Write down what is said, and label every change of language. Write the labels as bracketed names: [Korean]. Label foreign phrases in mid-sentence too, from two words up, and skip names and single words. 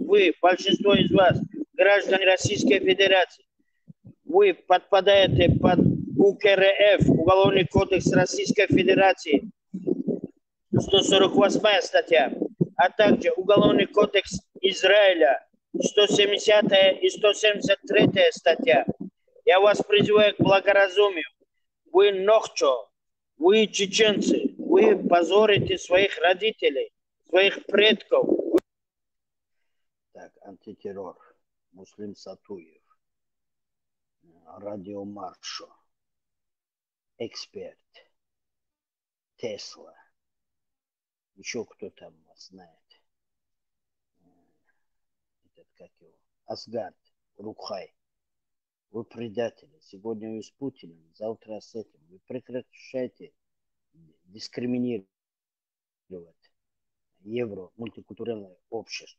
[Russian] Вы, большинство из вас, граждане Российской Федерации, вы подпадаете под УКРФ, Уголовный кодекс Российской Федерации, 148 статья, а также Уголовный кодекс Израиля, 170 и 173 статья. Я вас призываю к благоразумию. Вы нохчо, вы чеченцы, вы позорите своих родителей, своих предков. Так, антитеррор. Муслим Сатуев. Радио Маршо. Эксперт. Тесла. Еще кто там вас знает? Этот, как его? Асгард. Рукхай. Вы предатели. Сегодня вы с Путиным, завтра с этим. Вы прекращайте дискриминировать евро, мультикультуральное общество.